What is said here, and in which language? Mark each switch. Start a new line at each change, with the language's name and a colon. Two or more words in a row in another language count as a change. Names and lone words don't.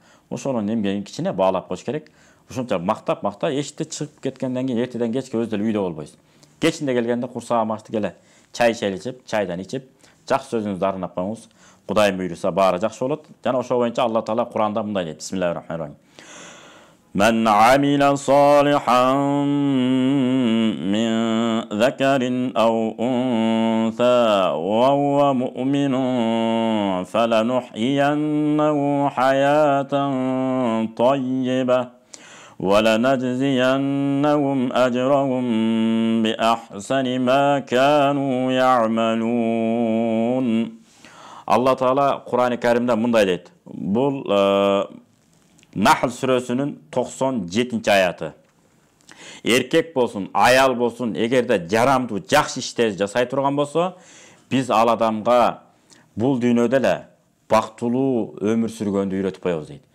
Kyrgyz: Ошонун эмгегин кичине баалап коюш керек. Ошончо мактап эшикте чыгып кеткенден кийин эртеден кечке өзү деле үйдө болбойсуз. Кечинде келгенде курсагым ачты келе, чай ичип, чайдан ичип, жакшы сөзүңүздү арнап коюңуз. Кудайым буйруса баары жакшы болот. Жана ошол боюнча Алла Таала Куранда мындай дейт.
Arabic: بسم الله الرحمن الرحيم. من عمل صالحا من ذكر أو أنثى و هو مؤمن فلنحيينه حياة طيبة ولنجزينهم أجرهم بأحسن ما كانوا يعملون.
Kyrgyz: Алла Таала Кур'ан-ы Каримде мындай дейт. Бул Нахл сүрөсүнүн 97 аяты. Эркек болсун, аял болсун, эгерде жарамдуу жакшы иштерди жасай турган болсо, биз ал адамга бул дүйнөдө эле бактылуу өмүр сүргөндү үйрөтүп коебуз дейт.